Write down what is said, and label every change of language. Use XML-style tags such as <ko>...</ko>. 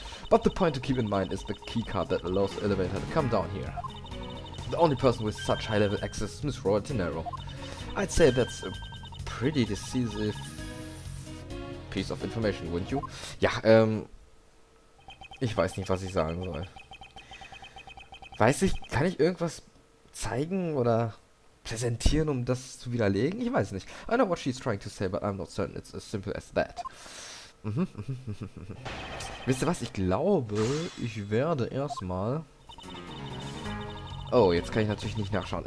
<en>But the point to keep in mind is the keycard that allows the elevator to come down here. The only person with such high-level access is Miss Rhoda Tenero. I'd say that's a pretty decisive piece of information, wouldn't you?</en> <de>Ja, ich weiß nicht, was ich sagen soll. Kann ich irgendwas zeigen oder präsentieren, um das zu widerlegen? Ich weiß nicht.</de> <en>I know what she's trying to say, but I'm not certain it's as simple as that.</en> <de>Wisst ihr was? Ich glaube, ich werde erstmal... Oh, jetzt kann ich natürlich nicht nachschauen.</de>